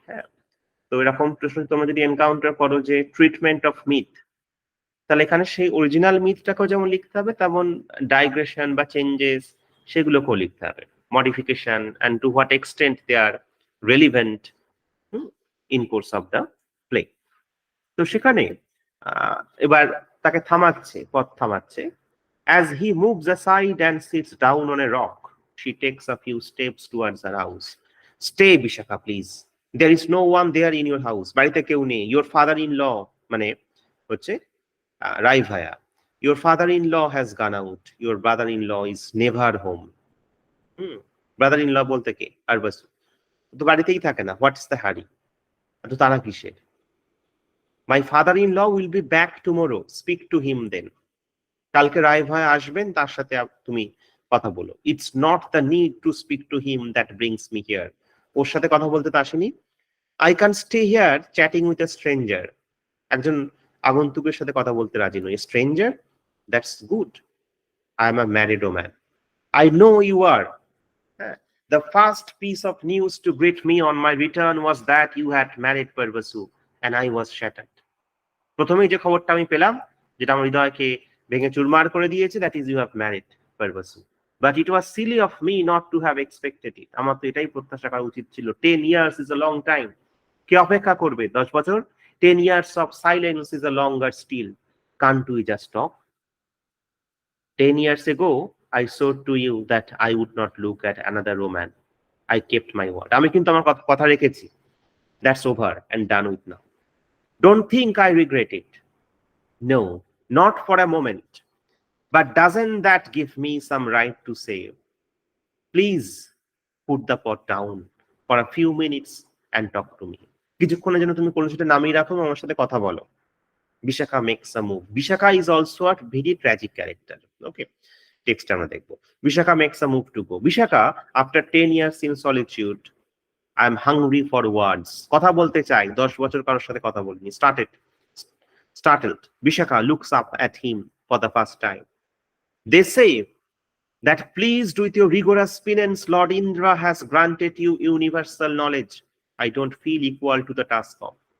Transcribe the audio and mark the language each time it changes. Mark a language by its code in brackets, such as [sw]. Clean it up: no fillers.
[bn] হ্যাঁ, তো এরকম প্রশ্ন তোমরা যদি এনকাউন্টার করো যে ট্রিটমেন্ট অফ মিথ, তাহলে এখানে সেই অরিজিনাল মিথটাকেও যেমন লিখতে হবে, তেমন ডাইগ্রেশন বা চেঞ্জেস সেগুলোকেও লিখতে হবে, [en] Modification and to what extent they are relevant in course of the play. [bn] তো সেখানে এবার তাকে থামাচ্ছে, পথ থামাচ্ছে। [en] As he moves aside and sits down on a rock, she takes a few steps towards her house. Stay, Bishaka, please. There is no one there in your house. [bn] বাড়িতে কেউ নেই। [en] Your father-in-law, [bn] মানে হচ্ছে রাই ভায়া, [en] your father-in-law has gone out. Your brother-in-law is never home. [bn] brother-in-law বলতে কে? আর বাস তো বাড়িতেই থাকে না। [en] What's the hurry? [bn] তো তারা কিসের? [en] My father-in-law will be back tomorrow. Speak to him then. [bn] কালকে রায় ভাই আসবেন, তার সাথে তুমি কথা বলো। [en] It's not the need to speak to him that brings me here. [bn] ওর সাথে কথা বলতে তো আসেনি। [en] I can stay here chatting with a stranger. [bn] একজন আগন্তুকের সাথে কথা বলতে রাজি নই। [en] Stranger, that's good. I am a married woman. I know you are. The first piece of news to greet me on my return was that you had married Parvasu, and I was shattered. [bn] প্রথমেই যে খবরটা আমি পেলাম, যেটা আমার হৃদয়কে ভেঙে চুরমার করে দিয়েছে, [en] that is you have married Parvasu. But it was silly of me not to have expected it. [bn] আমার তো এটাই প্রত্যাশা করা উচিত ছিল। [en] 10 years is a long time. [bn] কে অপেক্ষা করবে 10 বছর? [en] 10 years of silence is a longer still. Can't we just talk? 10 years ago, I swore to you that I would not look at another woman. I kept my word. [bn] আমি কিন্তু আমার কথা রেখেছি। [en] That's over and done with now. Don't think I regret it. No, not for a moment. But doesn't that give me some right to say, please put the pot down for a few minutes and talk to me? [bn] কিছুক্ষণের জন্য তুমি কলসিটা নামিয়ে রাখো, আমার সাথে কথা বলো। [en] Bishaka makes a move. Bishaka is also a very tragic character. Okay, text [bn] আমরা দেখবো। [en] Bishaka makes a move to go. Bishaka, after 10 years in solitude, I am hungry for words. [bn] কথা বলতে চাই, 10 বছর কারোর সাথে কথা বলিনি। [en] Startled, Bishaka looks up at him for the first time. They say that pleased with your rigorous penance, Lord Indra has granted you universal knowledge. I don't feel equal to the task of.